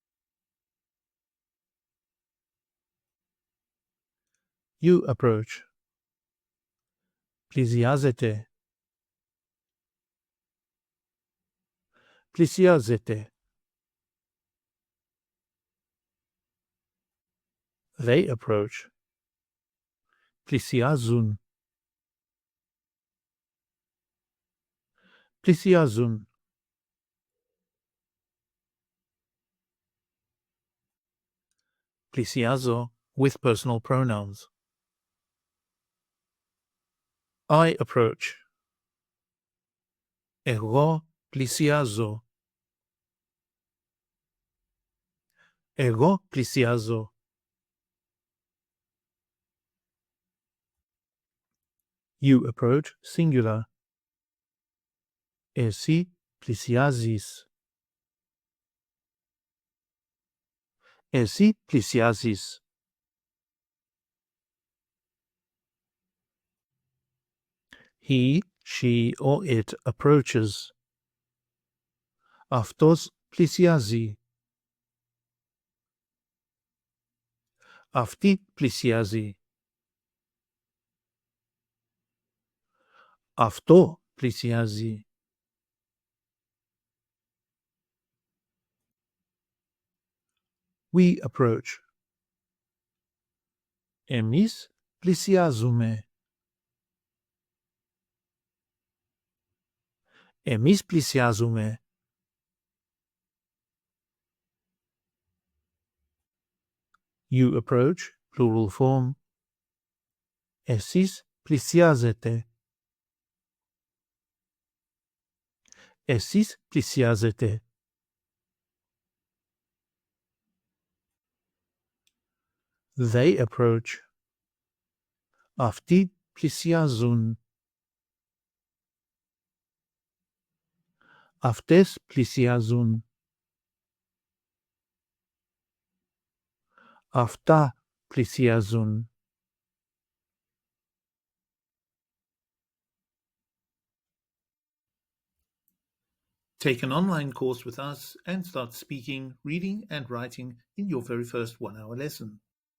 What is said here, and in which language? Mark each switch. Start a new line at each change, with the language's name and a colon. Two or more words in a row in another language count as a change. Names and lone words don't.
English: You approach.
Greek: Πλησιάζετε. Πλησιάζετε.
English: They approach.
Greek: Πλησιάζουν. Πλησιάζουν.
English: Πλησιάζω with personal pronouns. I approach.
Greek: Εγώ πλησιάζω. Εγώ πλησιάζω.
English: You approach, singular.
Greek: Εσύ πλησιάζεις. Εσύ πλησιάζεις.
English: He, she, or it approaches.
Greek: Αυτός πλησιάζει. Αυτή πλησιάζει. Αυτό πλησιάζει.
English: We approach.
Greek: Εμείς πλησιάζουμε. Εμείς πλησιάζουμε.
English: You approach, plural form.
Greek: Εσείς πλησιάζετε. Εσείς πλησιάζετε.
English: They approach.
Greek: Αυτοί πλησιάζουν. Αυτές πλησιάζουν. Αυτά πλησιάζουν.
English: Take an online course with us and start speaking, reading and writing in your very first 1-hour lesson.